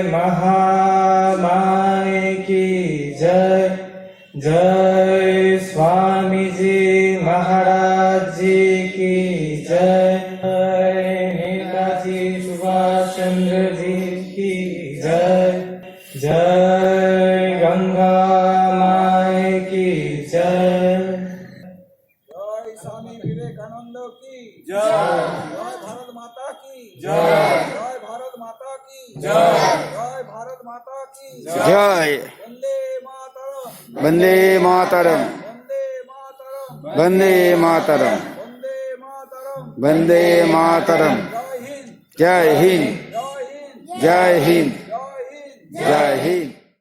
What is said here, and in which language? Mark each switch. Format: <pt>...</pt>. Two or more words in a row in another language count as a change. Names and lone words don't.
<hi>महामाई की जय, जय स्वामी जी महाराज जी की जय, जय नेताजी सुभाष चंद्र जी की जय, जय गंगा माई की जय। स्वामी विवेकानंद की जय, जय भारत माता की जय, जय भारत माता की जय, जय भारत माता की जय।</hi> <sa>वंदे मातरम, वंदे मातरम, वंदे मातरम, वंदे मातरम।</sa> <hi>जय हिंद, जय हिंद, जय हिंद, जय हिंद, जय हिंद। जय हिंद।</hi>